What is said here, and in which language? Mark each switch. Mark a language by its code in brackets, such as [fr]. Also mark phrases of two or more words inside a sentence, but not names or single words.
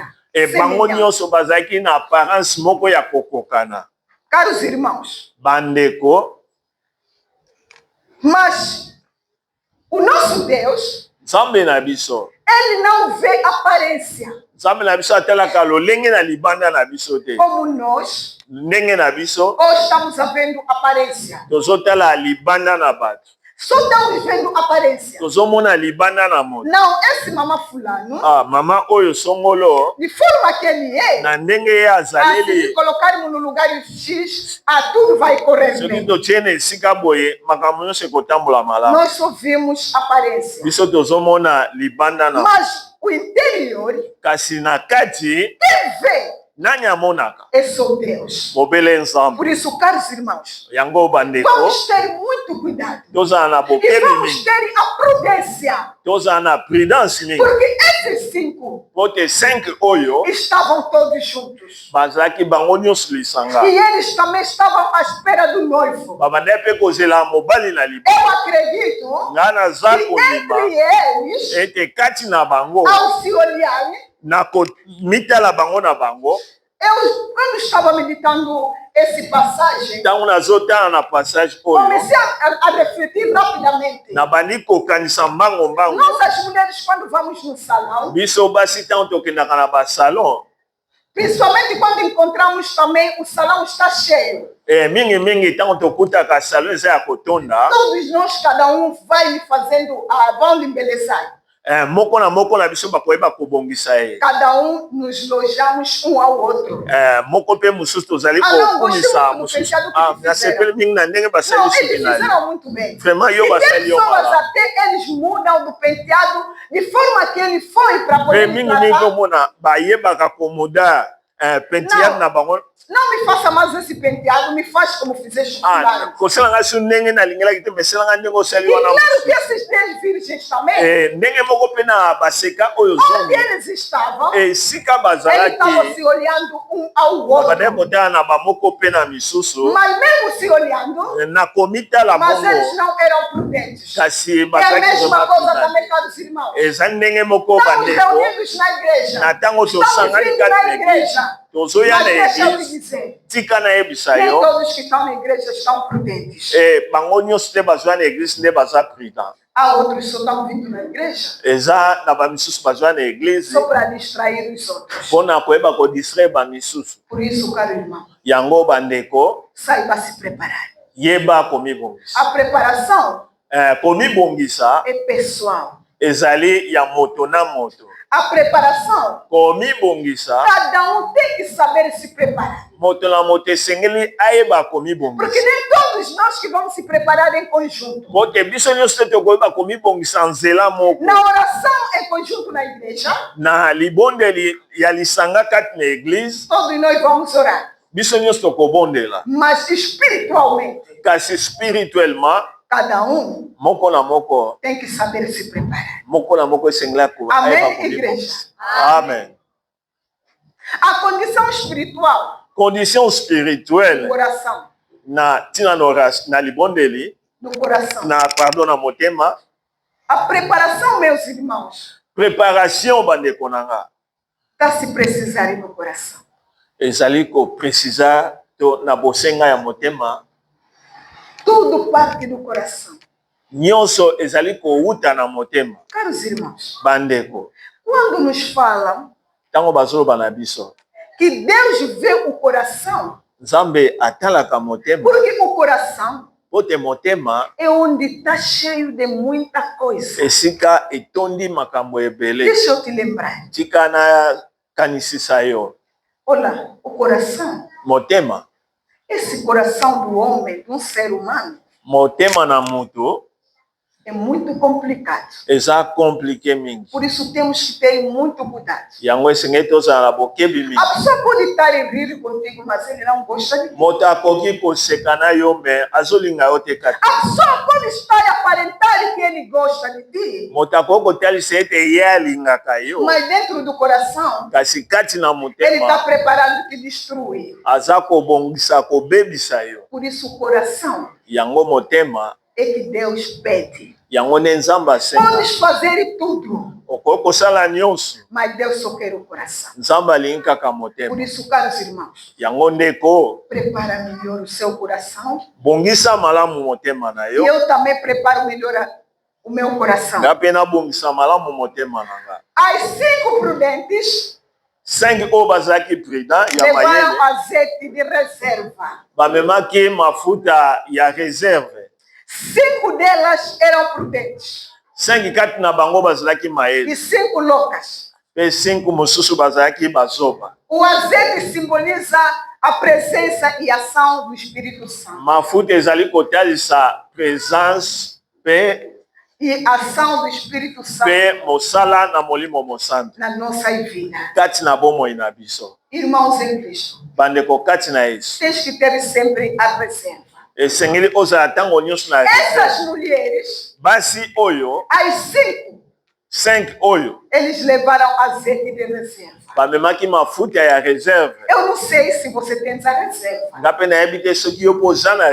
[ln] e bango [pt] semelhante. [ln] nyonso bazalaki na apparence moko ya kokokana. [pt] Caros irmãos, [ln] Bandeko [pt] mas o nosso Deus, [ln] nzambe na biso [pt] ele não vê aparência [ln] nzambe na biso atalaka lolenge na libanda na biso te [pt] como nós [ln] ndenge na biso [pt] hoje estamos vendo aparência. [ln] tozotala libanda na bato [pt] Só estamos vendo aparência. [ln] tozomona libanda na moto. [pt] Não, esse mama fulano, [ln] Mama oyo songolo [pt] de forma que ele é, [ln] na ndenge ye [pt] assim, se [ln] azaleli [pt] colocarmos no lugar X, tudo vai correr [ln] soki [pt] bem. [ln] totie na esika boye makambo nyonso ekotambola malamu. [pt] Nós só vimos aparência. [ln] Biso tozomona libanda na [pt] Mas o interior, [ln] kasi na kati [pt] quem vê [ln] nani amonaka [pt] é só Deus. [ln] mobele nzambe. [pt] Por isso, caros irmãos, [ln] Yango bandeko [pt] vamos ter muito cuidado. [ln] tozala na [pt] E [ln] bokebi [pt] vamos [ln] mingi, [pt] ter a prudência. [ln] tozala na prudence mingi, [pt] Porque esses 5 [ln] po te 5 oyo [pt] estavam todos juntos. [ln] bazalaki bango nyonso lisanga, [pt] E eles também estavam à espera do noivo. [ln] babandaki mpe kozela mobali na libanda. [pt] Eu acredito [ln] Nga naza [pt] que [ln] kondima [pt] entre eles, [ln] ete kati na bango [pt] ao se olharem, [ln] na komitala bango na bango, [pt] quando estava meditando essa passagem, [ln] ntango nazotala na passage oyo [pt] comecei a refletir rapidamente. [ln] nabandi kokanisa mbango [pt] Nós, as mulheres, quando vamos no salão, [ln] biso basi ntango tokendaka na basalon [pt] principalmente quando encontramos também o salão está cheio. [ln] mingi ntango tokutaka salon eza ya kotonda, [pt] Todos nós, cada um vai lhe fazendo, vão lhe embelezar. [ln] moko na biso bakoyeba kobongisa ye, [pt] Cada um nos lojamos um ao outro. [ln] moko mpe mosusu tozali [pt] não, [ln] kokumisa [pt] gostei muito do [ln] mosusu. [pt] penteado que eles [ln] nasepeli mingi na ndenge [pt] Não, [ln] basali [pt] eles [ln] suki na ye. [pt] fizeram muito bem. [ln] Vraiment, yo [pt] E tem [ln] basali yo [pt] pessoas [ln] malamu. [pt] até eles mudam do penteado de forma que ele foi para [ln] Mpe [pt] poder [ln] mingi [pt] tratar. [ln] komona bayebaka komoda penteade na bango. [pt] Não me faça mais esse penteado, me faz como fizeste fulano. [ln] Kosalanga su ndenge nalingelaki te meselanga ndenge osali [pt] E [ln] wana [pt] claro que esses 10 virgens também, [ln] ndenge moko mpe na baseka oyo [pt] onde [ln] zongi [pt] eles estavam, [ln] esika [pt] eles estavam [ln] bazalaki [pt] se olhando um ao [ln] babandaki [pt] outro. [ln] kotala na bamoko mpe na misusu [pt] Mas mesmo se olhando, [ln] na komitala [pt] mas eles [ln] bongo [pt] não eram prudentes. [ln] kasi [pt] É a [ln] bazalaki [pt] mesma coisa [ln] kozoma [pt] também, caros irmãos. [ln] eza ndenge moko [pt] Estamos [ln] bandeko [pt] reunidos na igreja. [ln] na ntango [pt] Estamos [ln] tosangani [pt] vindo [ln] kati [pt] na [ln] na eglise [pt] igreja. [ln] tozoya [pt] Mas [ln] na [pt] deixa eu te [ln] eglise [pt] dizer, [ln] tika nayebisa [pt] nem [ln] yo [pt] todos que estão na igreja estão prudentes. [ln] bango nyonso te bazwa na eglise nde baza prudent. [pt] Há outros que só estão vindo na igreja [ln] eza na bamisusu bazwa na eglise [pt] só para distrair os outros. [ln] mpona koyeba kodistraire bamisusu. [pt] Por isso, caro irmão, [ln] Yango bandeko [pt] saiba se preparar. [ln] yeba komibongisa. [pt] A preparação [ln] Komibongisa [pt] é pessoal. [ln] ezali ya moto na moto. [pt] A preparação, [ln] Komibongisa [pt] cada um tem que saber se preparar. [ln] moto na moto esengeli ayeba [pt] Porque [ln] komibongisa. [pt] nem todos nós que vamos se preparar em conjunto. [ln] Pote biso nyonso te tokoyeba komibongisa nzela moko [pt] Na oração em conjunto na igreja, [ln] na libondeli ya lisanga kati na eglise. [pt] todos nós vamos orar. [ln] Biso nyonso tokobondela [pt] Mas espiritualmente, [ln] kasi spirituellement [pt] cada um [ln] moko na moko [pt] tem que saber se preparar. [ln] moko na moko esengeli [pt] Amém, [ln] ayeba [pt] igreja? [ln] komibongisa. Amen. [pt] A condição espiritual [ln] Condition [pt] do [ln] spirituelle [pt] coração, [ln] na tina na libondeli [pt] do coração. [ln] na motema. [pt] A preparação, meus irmãos, [ln] Préparation bandeko nanga [pt] está se precisar no coração. [ln] ezali koprecisa to na bosenga ya motema [pt] Tudo parte do coração. [ln] nyonso ezali kowuta na motema. [pt] Caros irmãos, [ln] Bandeko [pt] quando nos falam [ln] ntango bazoloba na biso [pt] que Deus vê o coração, [ln] nzambe atalaka motema [pt] porque o coração [ln] po te motema [pt] é onde está cheio de muita coisa. [ln] esika etondi makambo ebele. [pt] Deixa eu te lembrar. [ln] Tika na kanisisa yo [pt] Olha, o coração, [ln] motema [pt] esse coração do homem, de um ser humano, [ln] motema na mutu [pt] é muito complicado. [ln] eza komplike mingi. [pt] Por isso temos que ter muito cuidado. [ln] Yango esengeli tozala na bokebi mingi. [pt] A pessoa pode estar em rir contigo, mas ele não gosta de ti. [ln] Moto akoki koseka na yo me azolinga yo te kati. [pt] A pessoa pode estar a aparentar que ele gosta de ti, [ln] Moto akoki kotalisa ete ye alingaka yo [pt] mas dentro do coração, [ln] kasi kati na [pt] ele está [ln] motema [pt] preparando te destruir. [ln] aza kobongisa kobebisa yo. [pt] Por isso o coração [ln] Yango motema [pt] é que Deus pede. [ln] yango nde nzambe asenga. [pt] Podes fazer tudo, [ln] Okoki kosala nyonso [pt] mas Deus só quer o coração. [ln] nzambe alingi kaka [pt] Por [ln] motema. [pt] isso, caros irmãos, [ln] Yango ndeko [pt] prepara melhor o seu coração. [ln] bongisa malamu motema na [pt] E [ln] yo [pt] eu também preparo melhor o meu coração. [ln] nga mpe nabongisa malamu motema na nga. [pt] As 5 prudentes [ln] 5 oyo bazalaki prudent ya [pt] levaram [ln] mayele [pt] azeite de reserva. [ln] bamemaki mafuta ya reserve. [pt] 5 delas eram prudentes [ln] 5 kati na bango bazalaki mayele [pt] e 5 loucas. [ln] mpe 5 mosusu bazalaki bazoba. [pt] O azeite simboliza a presença e ação do Espírito Santo. [ln] Mafuta ezali kotalisa présence mpe [pt] E ação do Espírito Santo [ln] mosala na molimo mosantu [pt] na nossa vida. [ln] kati na bomoi na biso. [pt] Irmãos em Cristo, [ln] Bandeko kati na Yesu [pt] tens que ter sempre a reserva. [ln] esengeli ozala ntango nyonso na [pt] Essas mulheres, [ln] basi oyo [pt] as 5, [ln] 5 oyo [pt] eles levaram azeite de reserva. [ln] bamemaki mafuta ya reserve. [pt] Eu não sei se você tem essa reserva. [ln] Nga mpe nayebi te soki yo poza na